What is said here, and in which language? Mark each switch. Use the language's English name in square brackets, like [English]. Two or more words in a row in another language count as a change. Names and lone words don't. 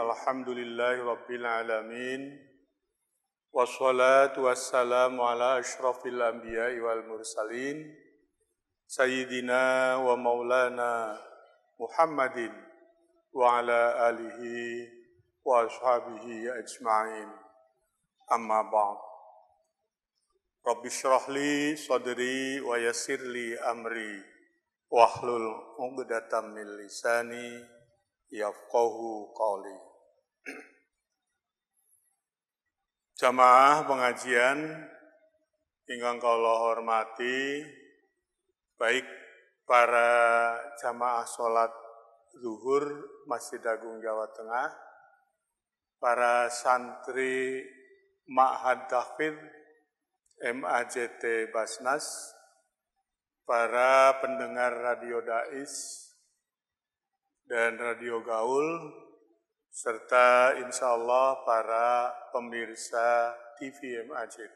[Arabic] الحمد لله رب العالمين والصلاة والسلام على أشرف الأنبياء والمرسلين سيدنا ومولانا محمد وعلى آله وأصحابه أجمعين. أما بعد. رب اشرح لي صدري ويسر لي أمري واحلل عقدة من لساني يفقهوا قولي. [Indonesian] Jamaah pengajian [Javanese] ingkang kula hormati, [Indonesian] baik para jamaah salat zuhur Masjid Agung Jawa Tengah, para santri Ma'had Tahfidz MAJT Basnas, para pendengar Radio Dais dan Radio Gaul, serta [Arabic] إن شاء الله [Indonesian] para pemirsa TV MAJT.